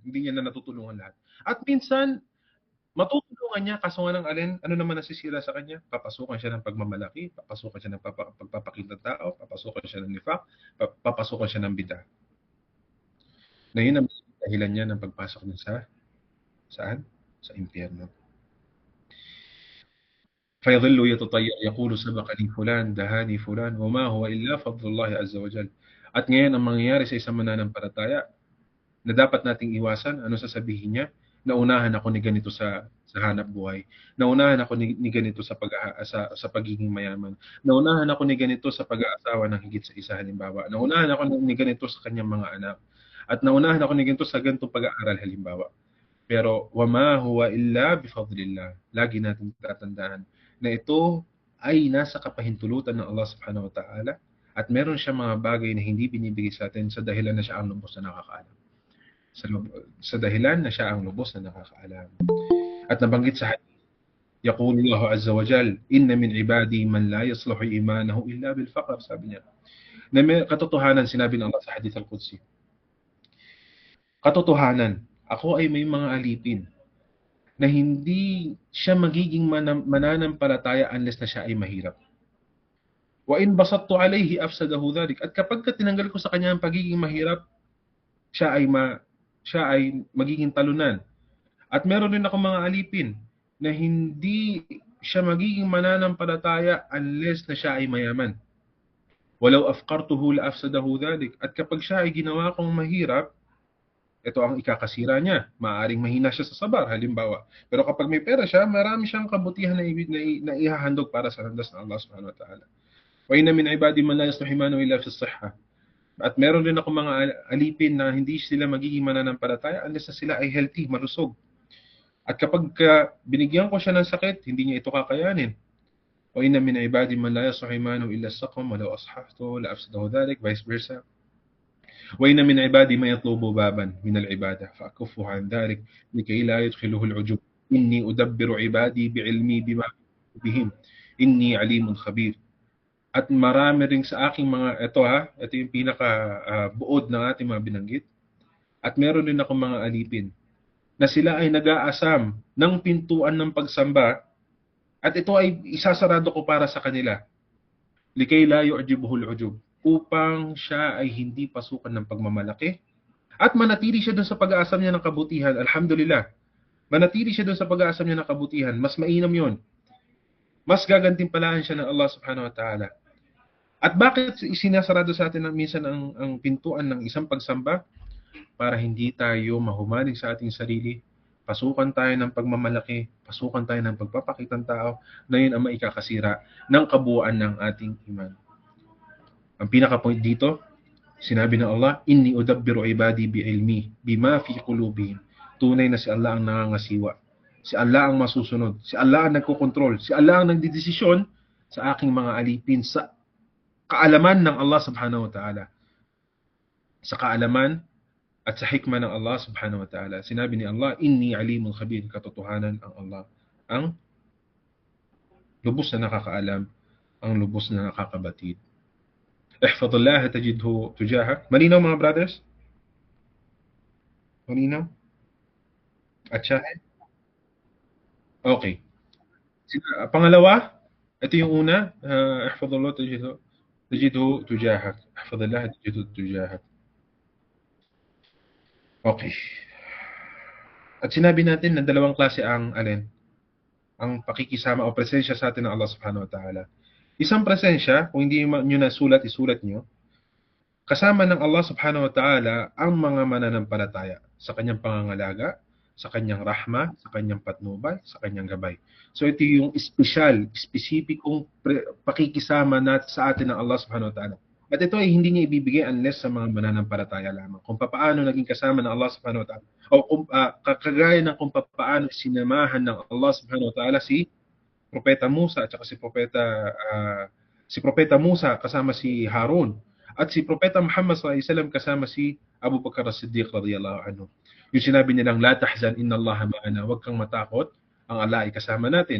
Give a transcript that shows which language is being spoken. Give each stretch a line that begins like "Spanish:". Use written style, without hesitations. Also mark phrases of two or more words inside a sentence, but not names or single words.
Filipino: Hindi niya na natutulungan lahat. At minsan matutulungan niya, kaso nga ng ano naman nasisira sa kanya? Papasukan siya ng pagmamalaki, papasukan siya ng pagpapakita ng tao, papasukan siya ng nifaq, papasukan siya ng bida. Na yun ang dahilan niya ng pagpasok niya saan? Sa impyerno.
Arabic: فيظل يتطير يقول سبقني فلان دهاني فلان وما هو إلا فضل الله عز وجل.
Filipino: At ngayon ang mangyayari sa isang mananampalataya na dapat nating iwasan, ano sasabihin niya? Naunahan ako ni ganito sa hanap buhay. Naunahan ako ni ganito sa pagiging mayaman. Naunahan ako ni ganito sa pag-aasawa ng higit sa isa halimbawa. Naunahan ako ni ganito sa kanyang mga anak. At naunahan ako ni ganito sa ganitong pag-aaral halimbawa.
Arabic: Pero وما هو إلا بفضل الله.
Filipino: Lagi natin tatandaan na ito ay nasa kapahintulutan ng Allah
Arabic: سبحانه وتعالى
Filipino: at meron siya mga bagay na hindi binibigay sa atin sa dahilan na siya ang lubos na nakakaalam. Sa dahilan na siya ang lubos na nakakaalam. At nabanggit sa hadith,
Arabic: يقول الله عز وجل إن من عبادي من لا يصلح إيمانه إلا بالفقر,
Filipino: sabi niya. Na may katotohanan, sinabi ng Allah sa hadith al-Qudsi. Katotohanan, ako ay may mga alipin na hindi siya magiging mananampalataya unless na siya ay mahirap.
Arabic: وإن بسطت عليه أفسده ذلك.
Filipino: At kapag tinanggal ko sa kanya ang pagiging mahirap, siya ay magiging talunan. At meron din ako mga alipin na hindi siya magiging mananampalataya unless na siya ay mayaman.
Arabic: ولو أفقرته لأفسده ذلك.
Filipino: At kapag siya ay ginawa kong mahirap, ito ang ikakasira niya. Maaring mahina siya sa sabar, halimbawa. Pero kapag may pera siya, marami siyang kabutihan na ihahandog para sa landas ng Allah
Arabic: سبحانه وتعالى. وإن من عبادي من لا يصلح إيمانه إلا في الصحة.
Filipino: At meron din ako mga alipin na hindi sila magiging mananampalataya unless na sila ay healthy, malusog. At kapag binigyan ko siya ng sakit, hindi niya ito kakayanin.
Arabic: وإن من عبادي من لا يصلح إيمانه إلا السقم ولو أصححته لأفسده ذلك,
English: vice versa.
Arabic: وإن من عبادي من يطلب بابا من العبادة فأكفه عن ذلك لكي لا يدخله العجب. إني أدبر عبادي بعلمي بما قلوبهم إني عليم خبير.
Filipino: At marami ring sa aking mga, ito yung pinaka buod ng ating mga binanggit. At meron din akong mga alipin na sila ay nag-aasam ng pintuan ng pagsamba at ito ay isasarado ko para sa kanila.
Arabic: لكي لا يعجبه العجب,
Filipino: upang siya ay hindi pasukan ng pagmamalaki at manatili siya doon sa pag-aasam niya ng kabutihan. Alhamdulillah. Manatili siya doon sa pag-aasam niya ng kabutihan. Mas mainam yon. Mas gagantimpalaan siya ng Allah
Arabic: سبحانه وتعالى.
Filipino: At bakit isinasarado sa atin minsan ang pintuan ng isang pagsamba? Para hindi tayo mahumaling sa ating sarili, pasukan tayo ng pagmamalaki, pasukan tayo ng pagpapakitang tao, na yun ang maikakasira ng kabuuan ng ating iman. Ang pinaka-point dito, sinabi ng Allah,
Arabic: إني أدبر عبادي بعلمي بما في قلوبهم.
Filipino: Tunay na si Allah ang nangangasiwa. Si Allah ang masusunod. Si Allah ang nagkokontrol. Si Allah ang nagdidesisyon sa aking mga alipin sa kaalaman ng Allah
Arabic: سبحانه وتعالى.
Filipino: Sa kaalaman at sa hikmah ng Allah
Arabic: سبحانه وتعالى.
Filipino: Sinabi ni Allah,
Arabic: إني عليم خبير.
Filipino: Katotohanan ang Allah ang lubos na nakakaalam, ang lubos na nakakabatid.
Arabic: احفظ الله تجده تجاهك.
Filipino: Malinaw mga brothers? Malinaw? At shahid? Okay. Pangalawa, ito yung una.
Arabic: احفظ الله تجده تجاهك. احفظ الله تجده تجاهك.
Filipino: Okay. At sinabi natin na dalawang klase ang alin? Ang pakikisama o presensya sa atin ng Allah
Arabic: سبحانه وتعالى.
Filipino: Isang presensya, kung hindi nyo nasulat, isulat nyo, kasama ng Allah
Arabic: سبحانه وتعالى
Filipino: ang mga mananampalataya sa kanyang pangangalaga, sa kanyang rahma, sa kanyang patnubay, sa kanyang gabay. So ito yung specificong pakikisama sa atin ng Allah
Arabic: سبحانه وتعالى.
Filipino: At ito ay hindi niya ibibigay unless sa mga mananampalataya lamang. Kung paano naging kasama ng Allah
Arabic: سبحانه وتعالى,
Filipino: o kagaya ng kung paano sinamahan ng Allah
Arabic: سبحانه وتعالى
Filipino: si Propeta Musa at saka si Propeta Musa kasama si Harun at si Propeta Muhammad
Arabic: صلى الله عليه وسلم
Filipino: kasama si Abu Bakar as-Siddiq
Arabic: رضي الله عنه.
Filipino: Yung sinabi nilang
Arabic: لا تحزن إن الله معنا,
Filipino: wag kang matakot, ang Allah ay kasama natin.